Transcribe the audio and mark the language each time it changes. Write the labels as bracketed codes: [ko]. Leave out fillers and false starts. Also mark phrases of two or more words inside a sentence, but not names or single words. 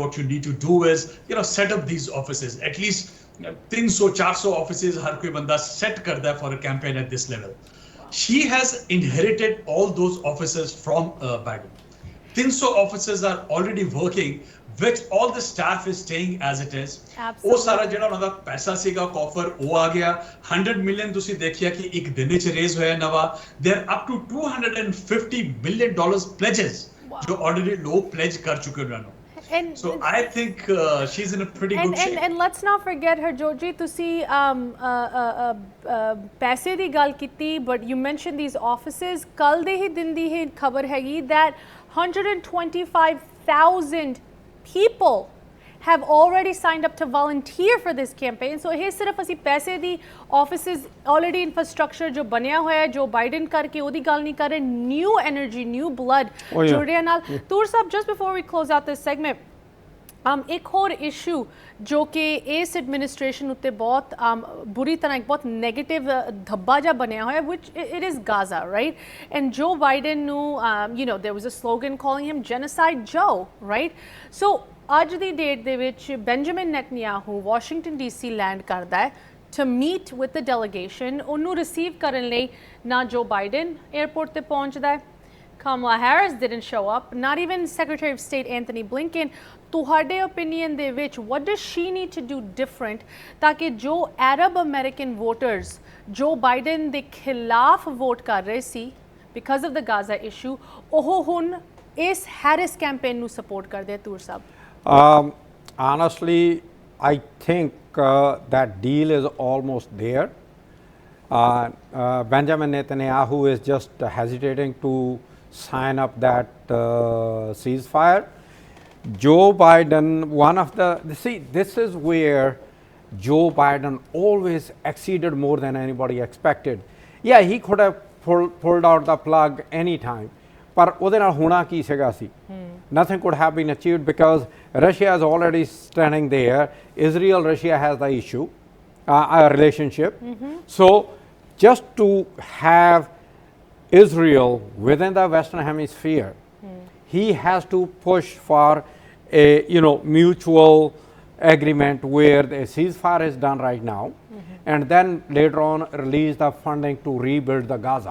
[en] What you need to do is, set up these offices, at least 300-400 offices [pa] ਹਰ ਕੋਈ ਬੰਦਾ [en] set [pa] ਕਰਦਾ ਹੈ [en] for a campaign at this level. She has inherited all those offices from Biden. 300 offices are already working, which all the staff is staying as it is. [pa] ਉਹ ਸਾਰਾ ਜਿਹੜਾ ਉਹਨਾਂ ਦਾ ਪੈਸਾ ਸੀਗਾ ਕਾਫਰ ਉਹ ਆ ਗਿਆ. 100 million ਤੁਸੀਂ ਦੇਖਿਆ ਕਿ ਇੱਕ ਦਿਨ ਵਿੱਚ ਰੇਜ਼ ਹੋਇਆ ਨਵਾਂ. [en] They're up to $250 million pledges [pa] ਜੋ already ਲੋਕ pledge ਕਰ ਚੁੱਕੇ ਉਹਨਾਂ ਨੂੰ. [en] So I think she's in a pretty good shape. And let's not forget her, Georgie. [pa] ਤੁਸੀਂ ਪੈਸੇ ਦੀ ਗੱਲ ਕੀਤੀ, [en] but you mentioned these offices. [pa] ਕੱਲ ਦੇ ਹੀ ਦਿਨ ਦੀ ਹੀ ਖਬਰ ਹੈਗੀ [en] that 125,000 people have already signed up to volunteer for this campaign. [pa] So ਇਹ ਸਿਰਫ ਅਸੀਂ ਪੈਸੇ ਦੀ [en] offices already infrastructure [pa] ਜੋ ਬਣਿਆ ਹੋਇਆ ਜੋ ਬਾਈਡਨ ਕਰਕੇ ਉਹਦੀ ਗੱਲ ਨਹੀਂ ਕਰ ਰਹੇ, [en] new energy, new blood [pa] ਜੁੜ ਰਿਹਾ ਨਾਲ. ਤੂਰ ਸਾਹਿਬ, [en] just before we close out this segment, [pa] ਇੱਕ ਹੋਰ ਇਸ਼ੂ ਜੋ ਕਿ ਇਸ ਐਡਮਿਨਿਸਟ੍ਰੇਸ਼ਨ ਉੱਤੇ ਬਹੁਤ ਬੁਰੀ ਤਰ੍ਹਾਂ ਇੱਕ ਬਹੁਤ ਨੈਗੇਟਿਵ ਧੱਬਾ ਜਿਹਾ ਬਣਿਆ ਹੋਇਆ, [en] which it is Gaza, right? And Joe Biden ਨੂੰ there was a slogan calling him Genocide Joe, right? [pa] So ਅੱਜ ਦੀ ਡੇਟ ਦੇ ਵਿੱਚ ਬੈਂਜਾਮਿਨ ਨੈਤਨਯਾਹੂ ਵਾਸ਼ਿੰਗਟਨ DC ਲੈਂਡ ਕਰਦਾ ਹੈ [en] to meet with the delegation. [pa] ਉਹਨੂੰ ਰਿਸੀਵ ਕਰਨ ਲਈ ਨਾ ਜੋ ਬਾਈਡਨ 에ਅਰਪੋਰਟ ਤੇ ਪਹੁੰਚਦਾ ਹੈ, [en] Kamala Harris didn't show up, not even Secretary of State Anthony Blinken. [pa] ਤੁਹਾਡੇ opinion ਦੇ ਵਿੱਚ [en] what does she need to do different [pa] ਤਾਂ ਕਿ ਜੋ [en] Arab American voters [pa] ਜੋ ਬਾਈਡਨ ਦੇ ਖਿਲਾਫ ਵੋਟ ਕਰ ਰਹੇ ਸੀ [en] because of the Gaza issue, [pa] ਉਹ ਹੁਣ ਇਸ ਹੈਰਿਸ ਕੈਂਪੇਨ ਨੂੰ ਸਪੋਰਟ ਕਰਦੇ ਆ? ਤੂਰ ਸਾਹਿਬ, [en] honestly, I think that deal is almost there. Benjamin Netanyahu is just hesitating to sign up that ceasefire. Joe Biden, this is where Joe Biden always exceeded more than anybody expected. Yeah, he could have pulled out the plug anytime. [pa] ਪਰ ਉਹਦੇ ਨਾਲ ਹੋਣਾ ਕੀ ਸੀਗਾ ਸੀ? [en] Nothing could have been achieved because Russia is already standing there. Israel, Russia has the issue, a relationship. So just to have Israel within the Western Hemisphere, he has to push for a mutual agreement where the ceasefire is done right now, and then later on release the funding to rebuild the Gaza.